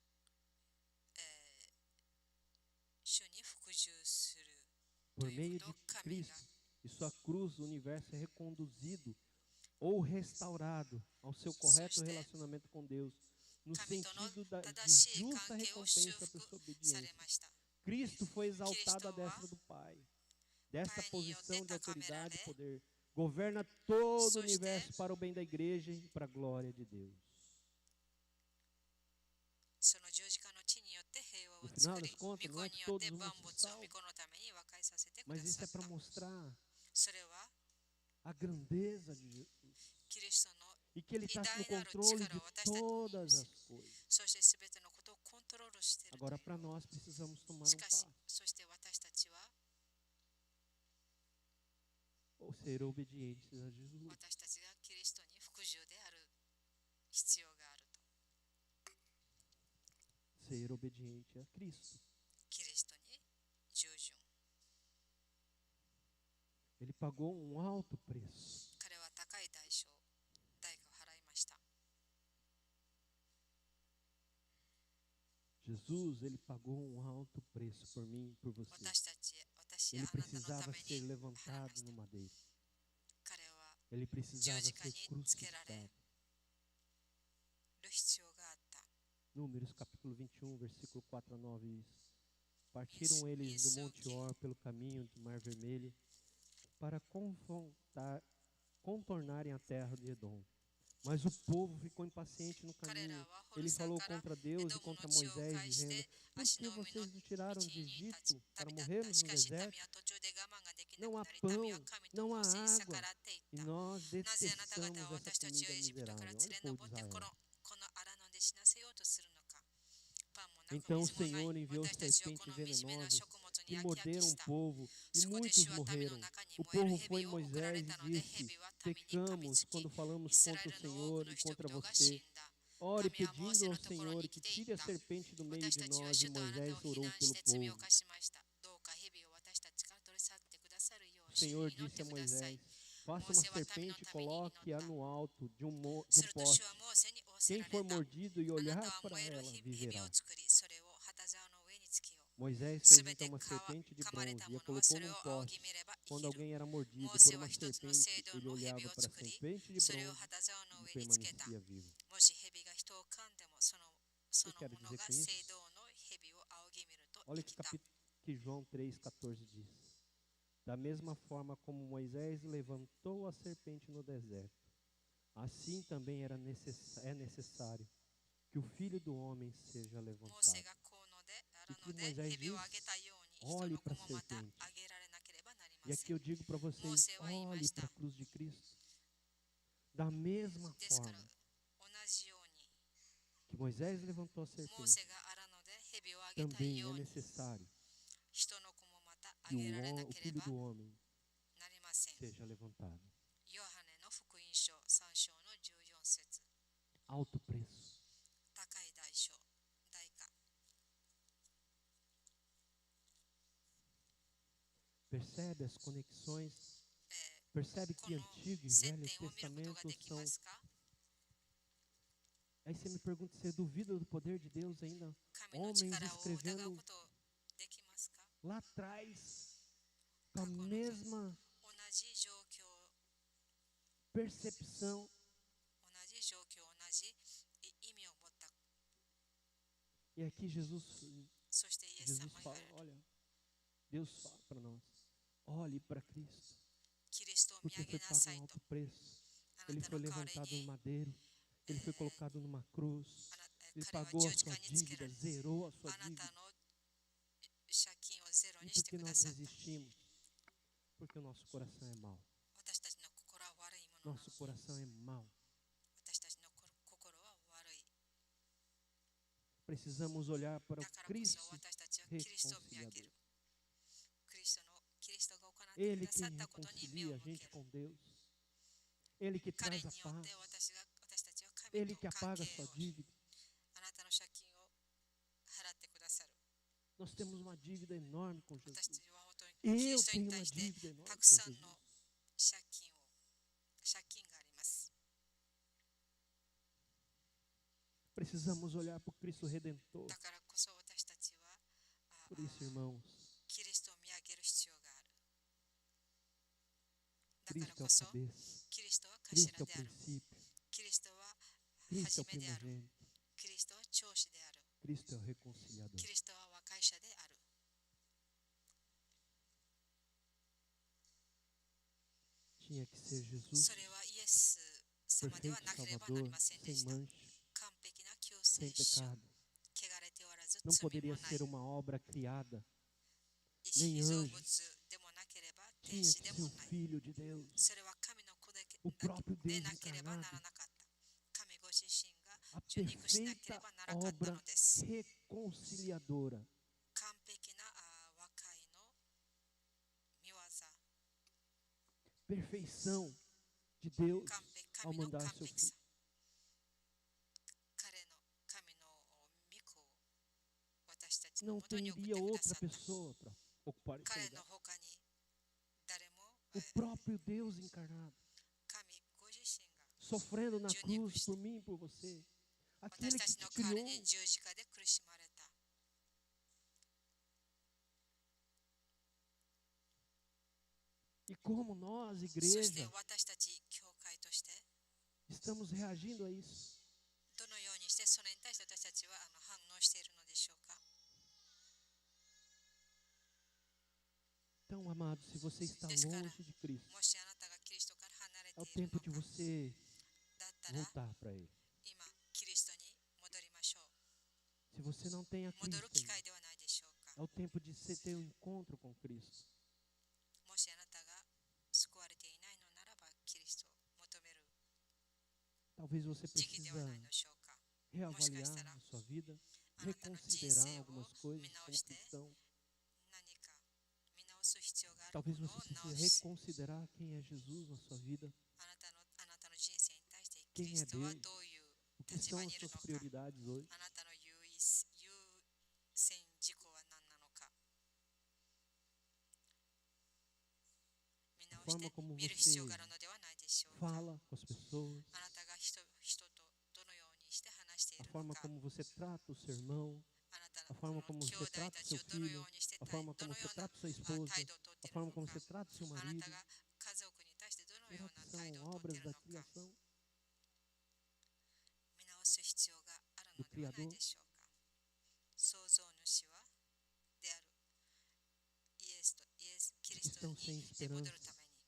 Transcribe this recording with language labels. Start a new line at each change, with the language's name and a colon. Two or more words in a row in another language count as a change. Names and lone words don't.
Portuguese: Por meio de Cristo e sua cruz, o universo é reconduzido ou restaurado ao seu correto relacionamento com Deus, no sentido de justa recompensa por sua obediência. Cristo foi exaltado à destra do Pai. Dessa posição de autoridade e poder, governa todo o Soste- universo para o bem da igreja e para a glória de Deus.
Japanese: その十字架の地によって平和を
Portuguese: No
Japanese: 作
Portuguese: final
Japanese: り、
Portuguese: das contas,
Japanese: 御
Portuguese: não
Japanese: 子
Portuguese: é
Japanese: に
Portuguese: que
Japanese: よって
Portuguese: todos
Japanese: 万
Portuguese: vão
Japanese: 物
Portuguese: ser
Japanese: を御
Portuguese: salvos,
Japanese: 子のために和解させてくだ
Portuguese: mas isso
Japanese: さ
Portuguese: é
Japanese: っ
Portuguese: para
Japanese: た。
Portuguese: mostrar
Japanese: それは
Portuguese: a grandeza de Jesus
Japanese: キリストの
Portuguese: e que Ele está no
Japanese: 偉大なる
Portuguese: controle de
Japanese: 力を私たちに
Portuguese: todas as coisas.
Japanese: そして全てのことをコントロールしていると
Portuguese: Agora,
Japanese: いう
Portuguese: para nós, precisamos tomar
Japanese: し
Portuguese: um
Japanese: かし
Portuguese: passo,
Japanese: そして私たちは
Portuguese: ou ser obedientes a Jesus.
Japanese: 私たちがキリストに服従である必要があると。
Portuguese: Ser obediente a Cristo.
Japanese: キリストに従順。
Portuguese: Ele pagou um alto preço.
Japanese: 彼は高い代償、代価を払いました。
Portuguese: Jesus, Ele pagou um alto preço por mim e por você.
Japanese: 私たち、私や
Portuguese: Ele
Japanese: あなたのた
Portuguese: precisava
Japanese: め
Portuguese: ser
Japanese: に払いま
Portuguese: levantado
Japanese: した。
Portuguese: no madeiro.
Japanese: 彼は
Portuguese: Ele precisava ser Dios de crucificado.
Japanese: る必要があった。
Portuguese: Números capítulo 21, versículo 4 a 9 diz: Partiram eles do Monte Or pelo caminho do Mar Vermelho para contornarem a terra de Edom. Mas o povo ficou impaciente no
Japanese: 彼ら
Portuguese: caminho.
Japanese: はホル
Portuguese: Ele
Japanese: サ
Portuguese: falou
Japanese: から
Portuguese: contra
Japanese: エ
Portuguese: Deus
Japanese: ド
Portuguese: e
Japanese: ムの
Portuguese: contra
Japanese: 地を
Portuguese: Moisés,
Japanese: 介し
Portuguese: dizendo:
Japanese: て
Portuguese: Por
Japanese: 足
Portuguese: que
Japanese: の海の
Portuguese: vocês nos
Japanese: 道
Portuguese: tiraram
Japanese: に
Portuguese: de
Japanese: 立ち
Portuguese: Egito
Japanese: 旅
Portuguese: para
Japanese: 立っ
Portuguese: morrermos
Japanese: た。し
Portuguese: no
Japanese: かし民
Portuguese: deserto?
Japanese: は途中で我慢ができな
Portuguese: Não
Japanese: く
Portuguese: há
Japanese: なり、
Portuguese: pão,
Japanese: 民は神と
Portuguese: não
Japanese: モ
Portuguese: há
Japanese: ーセに
Portuguese: água.
Japanese: 逆らっていっ
Portuguese: E
Japanese: た。
Portuguese: nós
Japanese: なぜあなた
Portuguese: detestamos
Japanese: 方は
Portuguese: essa
Japanese: 私たちを
Portuguese: comida
Japanese: エジプトから
Portuguese: miserável.
Japanese: 連
Portuguese: Olha
Japanese: れ
Portuguese: o povo
Japanese: 上
Portuguese: de
Japanese: ってこ
Portuguese: Israel.
Japanese: の荒野で死なせようとするのか。パンもなく
Portuguese: Então o
Japanese: 水もない
Portuguese: Senhor enviou
Japanese: 私たちをこ
Portuguese: serpentes
Japanese: の惨めな
Portuguese: venenosas
Japanese: 食物
Portuguese: que
Japanese: に飽き飽き
Portuguese: morderam
Japanese: し
Portuguese: o
Japanese: た。
Portuguese: povo, e
Japanese: そこで
Portuguese: muitos
Japanese: 主は民の
Portuguese: morreram.
Japanese: 中に
Portuguese: O
Japanese: 燃える
Portuguese: povo foi
Japanese: 蛇を送ら
Portuguese: Moisés
Japanese: れ
Portuguese: e
Japanese: たので、
Portuguese: disse:
Japanese: 蛇は民に噛み
Portuguese: Pecamos
Japanese: つき、
Portuguese: quando
Japanese: イ
Portuguese: falamos
Japanese: スラエ
Portuguese: contra o
Japanese: ルの多く
Portuguese: Senhor
Japanese: の
Portuguese: e
Japanese: 人
Portuguese: contra
Japanese: 々が
Portuguese: você.
Japanese: 死んだ。
Portuguese: Ore
Japanese: 神はモーセ
Portuguese: pedindo
Japanese: の
Portuguese: ao
Japanese: ところ
Portuguese: Senhor
Japanese: に
Portuguese: que
Japanese: 来てい
Portuguese: tire
Japanese: っ
Portuguese: a
Japanese: た。
Portuguese: serpente do meio
Japanese: 私
Portuguese: de
Japanese: たちは
Portuguese: nós. E
Japanese: 主とあなたを
Portuguese: Moisés
Japanese: 非
Portuguese: orou
Japanese: 難し
Portuguese: pelo
Japanese: て罪を
Portuguese: povo.
Japanese: 犯しました。どうか蛇を私たちから取り去ってくださるよ
Portuguese: O
Japanese: う主に
Portuguese: Senhor
Japanese: 祈っ
Portuguese: disse
Japanese: て
Portuguese: a
Japanese: ください。
Portuguese: Moisés: Faça uma serpente e coloque-a no alto de um
Japanese: すると主
Portuguese: poste.
Japanese: はモーセに仰せ
Portuguese: Quem
Japanese: られ
Portuguese: for
Japanese: た。
Portuguese: mordido e
Japanese: あな
Portuguese: olhar
Japanese: たは
Portuguese: para
Japanese: 燃える
Portuguese: ela
Japanese: 蛇
Portuguese: viverá.
Japanese: を作り、それを旗竿の上につけよう。
Portuguese: Moisés
Japanese: す
Portuguese: fez
Japanese: べて
Portuguese: então uma serpente de
Japanese: 噛まれ
Portuguese: bronze
Japanese: た
Portuguese: e
Japanese: も
Portuguese: a
Japanese: のは
Portuguese: colocou
Japanese: それ
Portuguese: num
Japanese: を
Portuguese: poste.
Japanese: 仰ぎ見れば生
Portuguese: Quando
Japanese: きる。
Portuguese: alguém era
Japanese: モ
Portuguese: mordido
Japanese: ー
Portuguese: por
Japanese: セは
Portuguese: uma
Japanese: 一つの
Portuguese: serpente,
Japanese: 青銅
Portuguese: ele
Japanese: の
Portuguese: olhava
Japanese: 蛇を
Portuguese: para a
Japanese: 作り、
Portuguese: serpente de
Japanese: それを
Portuguese: bronze
Japanese: 旗竿の
Portuguese: e
Japanese: 上につけた。
Portuguese: permanecia vivo.
Japanese: もし蛇が人を噛んでも、そのものが
Portuguese: quero dizer com
Japanese: 青
Portuguese: isso?
Japanese: 銅の蛇を仰ぎ見ると
Portuguese: Olha
Japanese: 生
Portuguese: que,
Japanese: きた。
Portuguese: que João 3,14 diz. Da mesma forma como Moisés levantou a serpente no deserto, assim também é necessário que o Filho do Homem seja
Japanese: モー
Portuguese: levantado.
Japanese: セがこうのであるので、蛇をあげたように、人の子もまたあげられなければなりま
Portuguese: E
Japanese: せ
Portuguese: aqui
Japanese: ん。
Portuguese: eu digo para vocês, olhe para a cruz de Cristo. Da mesma
Japanese: ですから、
Portuguese: forma
Japanese: 同じように、
Portuguese: que Moisés levantou a
Japanese: モー
Portuguese: serpente,
Japanese: セが荒野で蛇をあげた
Portuguese: também
Japanese: よ
Portuguese: é
Japanese: うに、
Portuguese: necessário
Japanese: 人の子もまたあ
Portuguese: que
Japanese: げられな
Portuguese: o
Japanese: けれ
Portuguese: Filho
Japanese: ば
Portuguese: do Homem
Japanese: なりません。
Portuguese: seja levantado.
Japanese: ヨハネの福音書3章の14節。
Portuguese: Alto preço.
Japanese: 高い代償、代価。
Portuguese: Percebe as conexões?
Japanese: え
Portuguese: Percebe
Japanese: こ
Portuguese: que
Japanese: の
Portuguese: Antigo e
Japanese: 接
Portuguese: Velho
Japanese: 点を見ることがで
Portuguese: Testamento
Japanese: き
Portuguese: são.
Japanese: ますか？
Portuguese: Aí você me pergunta, você duvida do poder de Deus ainda?
Japanese: 神の
Portuguese: Homens
Japanese: 力を疑う
Portuguese: escrevendo
Japanese: ことできますか？
Portuguese: lá atrás, com a mesma
Japanese: 同じ状況、
Portuguese: percepção.
Japanese: 同じ状況、同じ意味を持った。
Portuguese: E aqui Jesus
Japanese: そしてイエス様
Portuguese: Jesus
Japanese: が
Portuguese: fala, olha, Deus fala para nós, olhe para Cristo,
Japanese: キリストを見
Portuguese: porque
Japanese: 上げ
Portuguese: foi
Japanese: な
Portuguese: pago
Japanese: さい
Portuguese: um
Japanese: と。
Portuguese: alto preço.
Japanese: あ
Portuguese: Ele
Japanese: なた
Portuguese: foi
Japanese: の代わり
Portuguese: levantado no
Japanese: に
Portuguese: madeiro, ele foi colocado numa cruz,
Japanese: 彼
Portuguese: ele
Japanese: は
Portuguese: pagou a
Japanese: 十字
Portuguese: sua
Japanese: 架につけら
Portuguese: dívida,
Japanese: れ、
Portuguese: zerou a sua
Japanese: あな
Portuguese: dívida.
Japanese: たの借金をゼロ
Portuguese: E
Japanese: に
Portuguese: por
Japanese: して
Portuguese: que
Japanese: くだ
Portuguese: nós
Japanese: さった。
Portuguese: resistimos? Porque o nosso coração é mau.
Japanese: 私たちの心は悪いものなの
Portuguese: Nosso
Japanese: に、
Portuguese: coração é mau.
Japanese: 私たちの心は悪い。
Portuguese: Precisamos olhar para
Japanese: だ
Portuguese: o
Japanese: からこそ
Portuguese: Cristo
Japanese: 私たちはキリストを見上げ
Portuguese: reconciliador.
Japanese: る。キリストが行ってく
Portuguese: Ele
Japanese: ださっ
Portuguese: quem
Japanese: たことに目を
Portuguese: reconcilia a
Japanese: 向け
Portuguese: gente
Japanese: る。
Portuguese: com Deus. Ele que
Japanese: 彼
Portuguese: traz
Japanese: に
Portuguese: a
Japanese: よっ
Portuguese: paz.
Japanese: て私たちは神
Portuguese: Ele
Japanese: と
Portuguese: que
Japanese: 関
Portuguese: apaga
Japanese: 係
Portuguese: a
Japanese: を
Portuguese: sua dívida.
Japanese: あなたの借金を払ってくださる。
Portuguese: Nós temos uma dívida enorme com
Japanese: 私た
Portuguese: Jesus.
Japanese: ちは本当にキリ
Portuguese: Eu
Japanese: ストに
Portuguese: tenho uma
Japanese: 対して
Portuguese: dívida enorme
Japanese: た
Portuguese: com
Japanese: くさん
Portuguese: Jesus.
Japanese: の借金があります。
Portuguese: Precisamos olhar para o Cristo Redentor.
Japanese: だからこそ私たちは
Portuguese: Por isso, irmãos,
Japanese: キリストを見上げる必要がある。だから
Portuguese: Cristo é
Japanese: こ
Portuguese: o
Japanese: そ
Portuguese: cabeça.
Japanese: キリストは
Portuguese: Cristo
Japanese: 頭
Portuguese: é o
Japanese: である。
Portuguese: princípio.
Japanese: キリストは
Portuguese: Cristo é
Japanese: 初
Portuguese: o
Japanese: めである。
Portuguese: primogênito.
Japanese: キリストは長子である。
Portuguese: Cristo é o reconciliador.
Japanese: キリストは和解者である。
Portuguese: Tinha que ser Jesus,
Japanese: それはイエス様では
Portuguese: perfeito
Japanese: なければなり
Portuguese: Salvador,
Japanese: ませんで
Portuguese: sem
Japanese: した。
Portuguese: mancha,
Japanese: 完璧な救
Portuguese: sem
Japanese: 世主、
Portuguese: pecado.
Japanese: 汚れておらず
Portuguese: Não
Japanese: 罪も
Portuguese: poderia
Japanese: ない
Portuguese: ser uma obra criada.
Japanese: 被
Portuguese: nem
Japanese: 造
Portuguese: anjos.
Japanese: 物でもなければ天
Portuguese: Tinha
Japanese: 使
Portuguese: que
Japanese: で
Portuguese: ser
Japanese: も
Portuguese: o
Japanese: ない。
Portuguese: Filho de Deus,
Japanese: それは神の子だけ
Portuguese: o próprio
Japanese: で
Portuguese: Deus
Japanese: なければなら
Portuguese: encarnado,
Japanese: なかった。神ご自身が
Portuguese: a
Japanese: 受肉しなけれ
Portuguese: perfeita
Japanese: ばならなかった
Portuguese: obra
Japanese: のです。
Portuguese: reconciliadora.
Japanese: 完璧な和解の見業、
Portuguese: Perfeição de Deus
Japanese: 完璧、
Portuguese: ao
Japanese: 神の
Portuguese: mandar
Japanese: 完
Portuguese: seu
Japanese: 璧さ
Portuguese: filho.。
Japanese: 彼の神の御子を私たちの
Portuguese: Não
Japanese: もとに送って
Portuguese: teria
Japanese: くだ
Portuguese: outra
Japanese: さった。
Portuguese: pessoa para ocupar esse
Japanese: 彼
Portuguese: lugar.
Japanese: の他に誰も
Portuguese: O próprio Deus encarnado,
Japanese: 神ご自身が
Portuguese: sofrendo na Dios cruz Cristo. por mim e por você.
Japanese: 私
Portuguese: Aquele
Japanese: た
Portuguese: que
Japanese: ち
Portuguese: te
Japanese: の代わり
Portuguese: criou.
Japanese: に十字架で苦しまれた。
Portuguese: E como nós,
Japanese: そして
Portuguese: igreja,
Japanese: 私たち教会として
Portuguese: estamos reagindo a isso.
Japanese: どのようにしてそれに対して私たちは反応しているのでしょうか。
Portuguese: Então, amado, se você está longe de Cristo,
Japanese: もしあなたがキリストから離れ
Portuguese: é o
Japanese: ている
Portuguese: tempo
Japanese: の
Portuguese: de
Japanese: か、
Portuguese: você
Japanese: だったら
Portuguese: voltar para Ele.
Japanese: 今キリストに戻りましょう。
Portuguese: Se você não tem a
Japanese: 戻る
Portuguese: Cristo
Japanese: 機会
Portuguese: ainda,
Japanese: ではないでしょうか。
Portuguese: é o tempo de você ter um encontro com Cristo.
Japanese: もしあなたが救われていないのならばキリストを求める
Portuguese: Talvez você
Japanese: 時期ではない
Portuguese: precisa
Japanese: のしょうか。
Portuguese: reavaliar a sua vida, reconsiderar algumas coisas como cristão.
Japanese: 何か見直す必要がある
Portuguese: Talvez
Japanese: も
Portuguese: você
Japanese: のを
Portuguese: precise
Japanese: 直し、
Portuguese: reconsiderar quem é Jesus na sua vida,
Japanese: あなたの人生に対してキ
Portuguese: quem
Japanese: リ
Portuguese: é
Japanese: ストは
Portuguese: Deus,
Japanese: どういう
Portuguese: o que
Japanese: 立
Portuguese: são
Japanese: 場
Portuguese: as
Japanese: にいる
Portuguese: suas
Japanese: のか、
Portuguese: prioridades hoje.
Japanese: あなたの優先事項は何なのか、見直
Portuguese: A
Japanese: して
Portuguese: forma como
Japanese: 見る必
Portuguese: você
Japanese: 要があるのではないでしょうか。
Portuguese: fala com as pessoas,
Japanese: あなたが人とどのようにして話してい
Portuguese: a
Japanese: るの
Portuguese: forma
Japanese: か、
Portuguese: como você trata o seu irmão,
Japanese: あなた
Portuguese: a
Japanese: の
Portuguese: forma
Japanese: こ
Portuguese: como
Japanese: の
Portuguese: você
Japanese: 兄弟
Portuguese: trata
Japanese: た
Portuguese: o
Japanese: ち
Portuguese: seu
Japanese: をどの
Portuguese: filho,
Japanese: ようにして
Portuguese: a
Japanese: ど
Portuguese: forma
Japanese: の
Portuguese: como
Japanese: よ
Portuguese: você
Japanese: うな
Portuguese: trata sua esposa,
Japanese: 態度をとっ
Portuguese: a
Japanese: ている
Portuguese: forma
Japanese: の
Portuguese: como
Japanese: か、
Portuguese: você trata seu
Japanese: あな
Portuguese: marido.
Japanese: たが家族に対してどのよう
Portuguese: Será
Japanese: な
Portuguese: que
Japanese: 態度
Portuguese: são
Japanese: をとってい
Portuguese: obras
Japanese: るの
Portuguese: da
Japanese: か、
Portuguese: criação
Japanese: 見直す必要があるのではないでしょうか。創造主はであるキリストに戻るために、